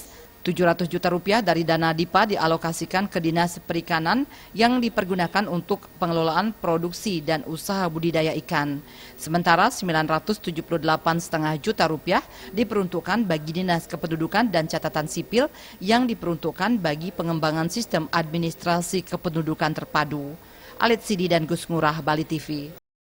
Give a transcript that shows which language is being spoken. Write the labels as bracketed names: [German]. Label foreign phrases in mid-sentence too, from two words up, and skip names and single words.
[Indonesian] 700 juta rupiah dari dana DIPA dialokasikan ke Dinas Perikanan yang dipergunakan untuk pengelolaan produksi dan usaha budidaya ikan. Sementara 978,5 juta rupiah diperuntukkan bagi Dinas Kependudukan dan Catatan Sipil yang diperuntukkan bagi pengembangan sistem administrasi kependudukan terpadu. Alit Sidi dan Gus Ngurah, Bali TV.